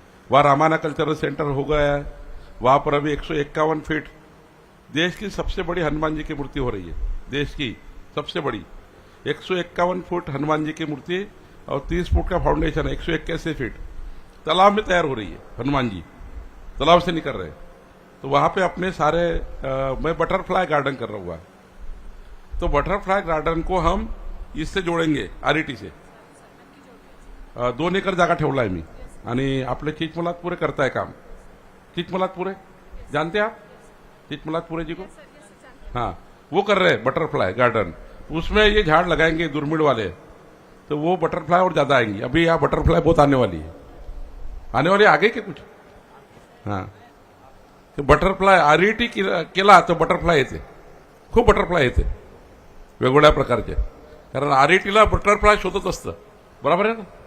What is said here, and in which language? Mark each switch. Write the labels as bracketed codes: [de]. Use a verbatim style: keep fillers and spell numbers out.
[hi] वहाँ रामाना cultural centre हो गया है, वहाँ पर अभी एक सौ इक्यावन फीट देश की सबसे बड़ी हनुमान जी की मूर्ति हो रही है, देश की सबसे बड़ी एक सौ इक्यावन फुट हनुमान जी की मूर्ति और तीस फुट का फाउंडेशन है, एक सौ इक्यासी फीट तालाब में तैयार हो रही है, हनुमान जी तालाब से निकल रहे हैं। तो वहाँ पे अपने सारे आ, मैं बटरफ्लाई गार्डन कर रहा हुआ, तो बटरफ्लाई गार्डन को हम इससे जोड़ेंगे आरईटी से। [mr] आ, दोन एकर जागा ठेवला आहे मी, आणि आपले चिचमलातपुरे करताय काम। [hi] चिचमलातपुरे जानते आप? चिचमलातपुरे जी को हाँ, वो कर रहे हैं बटरफ्लाई गार्डन, उसमें ये झाड़ लगाएंगे दुर्मिड़ वाले, तो वो बटरफ्लाई और ज़्यादा आएंगी। अभी यहाँ बटरफ्लाई बहुत आने वाली है, आने वाली आगे के कुछ हाँ, [mr] तो बटरफ्लाई आरईटी केला तर बटरफ्लाई येते, खूप बटरफ्लाई येते वेगवेगळ्या प्रकारचे, कारण आरईटीला बटरफ्लाई शोधत असतं, बरोबर आहे ना?